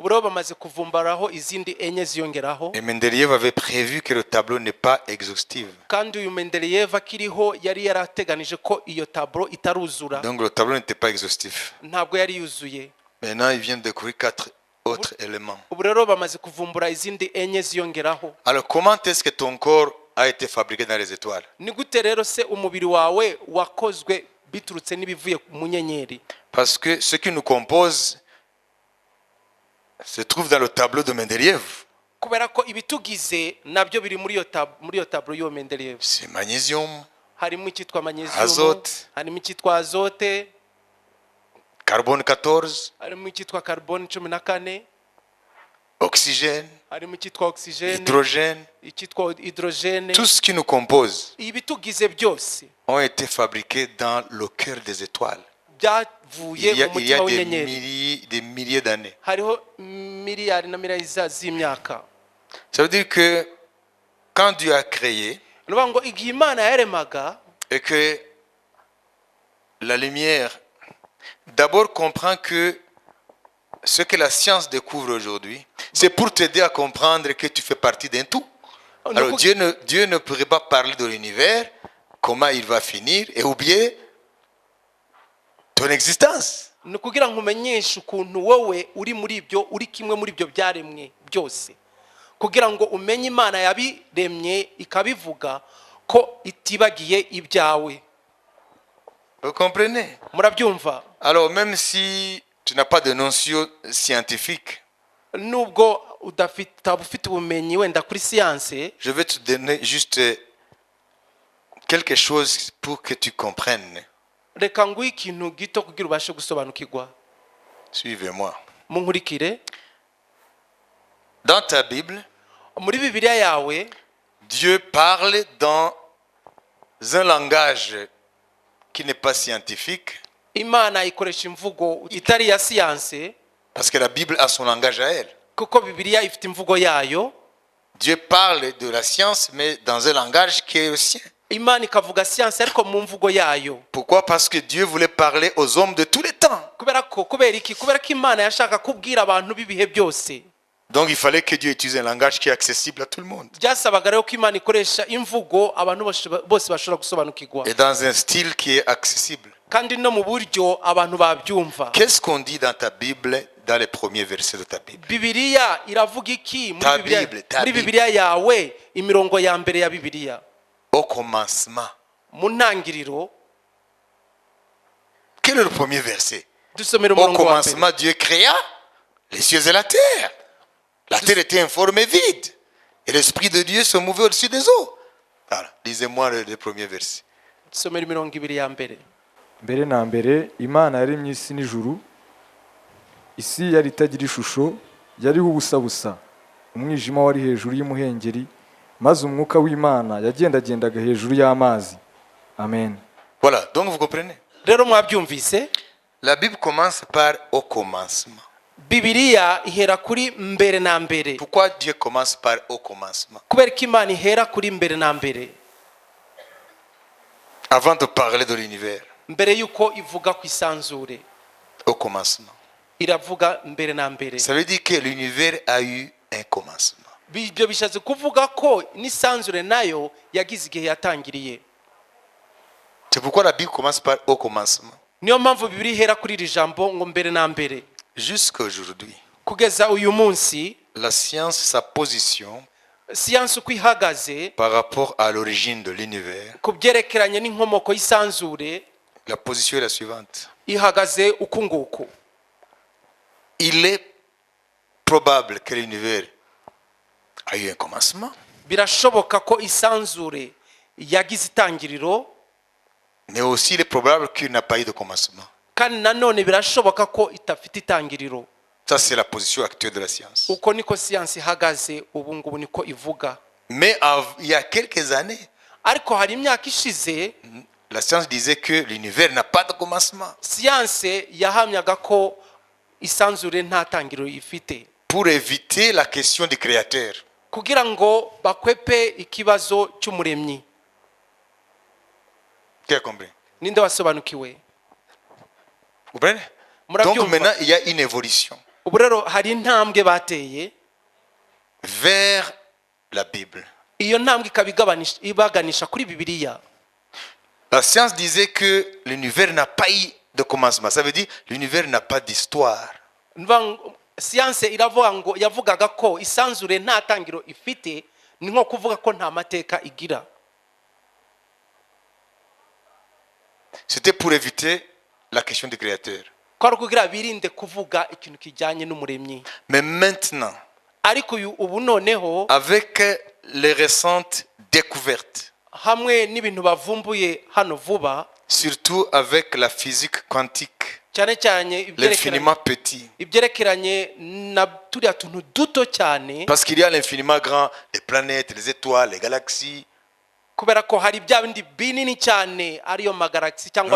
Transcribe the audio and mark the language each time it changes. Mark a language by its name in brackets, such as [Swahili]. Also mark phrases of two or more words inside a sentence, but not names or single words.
[French] Et Mendeleïev avait prévu que le tableau n'est pas exhaustif. Donc le tableau n'était pas exhaustif. Maintenant, ils viennent découvrir 4 autres éléments. [Kinyarwanda] ubu rero bamaze kuvumbura izindi enye ziyongeraho. [French] Alors, comment est-ce que ton corps a été fabriqué dans les étoiles? [Kinyarwanda] Ni gute rero se umubiri wawe wakozwe biturutse n'ibivuye mu nyenyeri? [French] Parce que ce qui nous compose se trouve dans le tableau de Mendeleev. [Kinyarwanda] Kubera ko ibitugize nabyo biri muri iyo tableau yo Mendeleev. [French] C'est magnésium, [Kinyarwanda] Harimo icyitwa magnesium, [French] Azote. [Kinyarwanda] harimo icyitwa azote, [French] carbone 14, [Kinyarwanda] harimo icyitwa carbone 14, [French] oxygène, [Kinyarwanda] harimo icyitwa oxygene, [French] hydrogène. [Kinyarwanda] icyitwa hydrogene. [French] Tout ce qui nous compose [Kinyarwanda] Ibitugize byose [French] ont été fabriqués dans le cœur des étoiles. [Kinyarwanda] byavuye [French] Il y a [Kinyarwanda] mu mutima [French] des [Kinyarwanda] w'inyenyeri. [French] milliers d'années. [Kinyarwanda] Hariho miliyari na miliyari z'imyaka. [French] Ça veut dire que quand Dieu a créé [Kinyarwanda] Nuvuga ngo igihe Imana yaremaga, [French] et que la lumière d'abord comprend que ce que la science découvre aujourd'hui, c'est pour t'aider à comprendre que tu fais partie d'un tout. Alors Dieu ne pourrait pas parler de l'univers, comment il va finir, et oublier ton existence. [Kinyarwanda] ni ukugira ngo umenyeshe ukuntu wowe uri muri ibyo, uri kimwe muri ibyo byaremwe byose, kugira ngo umenye Imana yabiremye ikabivuga ko itibagiye ibyawe. [French] Vous comprenez? [Kinyarwanda] Murabyumva? [French] Alors même si tu n'as pas de notion scientifique, [Kinyarwanda] Nubwo utaba ufite ubumenyi wenda kuri siyanse, [French] je vais te donner juste quelque chose pour que tu comprennes. [Kinyarwanda] reka nguhe ikintu gito kugira ubashe gusobanukirwa. [French] Suivez-moi. [Kinyarwanda] Munkurikire. [French] Dans ta Bible, [Kinyarwanda] Muri Bibiliya yawe [French] Dieu parle dans un langage qui n'est pas scientifique, [Kinyarwanda] Imana ikoresha imvugo itari ya siyanse, [French] parce que la Bible a son langage à elle. [Kinyarwanda] kuko Bibiliya ifite imvugo yayo. [French] Dieu parle de la science, mais dans un langage qui est le sien. [Kinyarwanda] Imana ikavuga siyanse ariko mu mvugo yayo. [French] Pourquoi? Parce que Dieu voulait parler aux hommes de tous les temps. [Kinyarwanda] Kubera ko Imana yashaka kubwira abantu b'ibihe byose. [French] Donc il fallait que Dieu utilise un langage qui est accessible à tout le monde. [Kinyarwanda] Byasabaga rero ko Imana ikoresha imvugo abantu bose bashobora gusobanukirwa, [French] Et dans un style qui est accessible. [Kinyarwanda] kandi no mu buryo abantu babyumva. [French] Qu'est-ce qu'on dit dans ta Bible, dans les premiers versets de ta Bible? [Kinyarwanda] Bibiliya iravuga iki [French] Ta [Kinyarwanda] muri Bibiliya? [French] Bible, ta [Kinyarwanda] Muri [French] Bible. [Kinyarwanda] Bibiliya yawe, imirongo ya mbere ya Bibiliya, [French] Au commencement. [Kinyarwanda] mu ntangiriro, [French] Quel est le premier verset? [Kinyarwanda] dusomera [French] Au [Kinyarwanda] umurongo wa mbere. [French] commencement, Dieu créa les cieux et la terre. La terre était informe et vide. Et l'Esprit de Dieu se mouvait au-dessus des eaux. Voilà. Lisez-moi le premier verset. [Kinyarwanda] Dusomera imirongo ibiri ya mbere. mbere na mbere Imana yaremye isi n'ijuru. Isi yari itagira ishusho, yariho ubusa, umwijima wari hejuru y'umuhengeri, maze umwuka w'Imana yagendagendaga hejuru y'amazi. Amen. [French] Voilà. Donc vous comprenez? [Kinyarwanda] Rero mwabyumvise, [French] La Bible commence par au commencement. [Kinyarwanda] Bibiliya ihera kuri mbere na mbere. [French] Pourquoi Dieu commence par au commencement? [Kinyarwanda] Kubera ko Imana ihera kuri mbere na mbere, [French] Avant de parler de l'univers. [Kinyarwanda] mbere yuko ivuga ku isanzure, [French] Au commencement. [Kinyarwanda] iravuga mbere na mbere. [French] Ça veut dire que l'univers a eu un commencement. [Kinyarwanda] Ibyo bishatse kuvuga ko n'isanzure nayo yagize igihe yatangiriye. [French] C'est pourquoi la Bible commence par au commencement. [Kinyarwanda] Niyo mpamvu Bibiliya ihera kuri iri jambo ngo mbere na mbere. [French] Jusqu'à aujourd'hui, [Kinyarwanda] Kugeza uyu munsi, [French] la science, sa position [Kinyarwanda] siyansi uko ihagaze [French] par rapport à l'origine de l'univers, [Kinyarwanda] ku byerekeranye n'inkomoko y'isanzure, [French] la position est la suivante. [Kinyarwanda] ihagaze uku nguku. [French] Il est probable que l'univers a eu un commencement, [Kinyarwanda] Birashoboka ko isanzure yagize itangiriro, [French] mais aussi il est probable qu'il n'a pas eu de commencement. [Kinyarwanda] kandi nanone birashoboka ko itafite itangiriro. [French] Ça, c'est la position actuelle de la science. [Kinyarwanda] Uko niko siyansi ihagaze ubu ngubu, niko ivuga. [French] Mais il y a quelques années, [Kinyarwanda] Ariko hari imyaka ishize, [French] la science disait que l'univers n'a pas de commencement. [Kinyarwanda] siyanse yahamyaga ko isanzure nta tangiriro ifite, [French] Pour éviter la question du créateur. [Kinyarwanda] kugira ngo bakwepe ikibazo cy'umuremyi. [French] Qui a compris? [Kinyarwanda] Ninde wasobanukiwe? [French] Vous comprenez? Donc [Kinyarwanda] Murabyumva? [French] maintenant, il y a une évolution [Kinyarwanda] Ubu rero hari intambwe bateye, [French] vers la Bible. [Kinyarwanda] iyo ntambwe ikaba ibaganisha kuri Bibiliya. [French] La science disait que l'univers n'a pas eu de commencement. Ça veut dire l'univers n'a pas d'histoire. [Kinyarwanda] siyanse iravuga ngo yavugaga ko isanzure nta tangiro ifite, ni nko kuvuga ko nta mateka igira. [French] C'était pour éviter la question du créateur. [Kinyarwanda] Kwari kugira birinde kuvuga ikintu kijyanye n'umuremyi. [French] Mais maintenant, [Kinyarwanda] Ariko ubu noneho [French] avec les récentes découvertes, [Kinyarwanda] hamwe n'ibintu bavumbuye hano vuba, [French] surtout avec la physique quantique, [Kinyarwanda] cyane cyane [French] l'infiniment petit, [Kinyarwanda] ibyerekeranye na turiya tuntu duto cyane, [French] parce qu'il y a l'infiniment grand, les planètes, les étoiles, les galaxies. [Kinyarwanda] kubera ko hari bya bindi binini cyane ariyo magalagisi cyangwa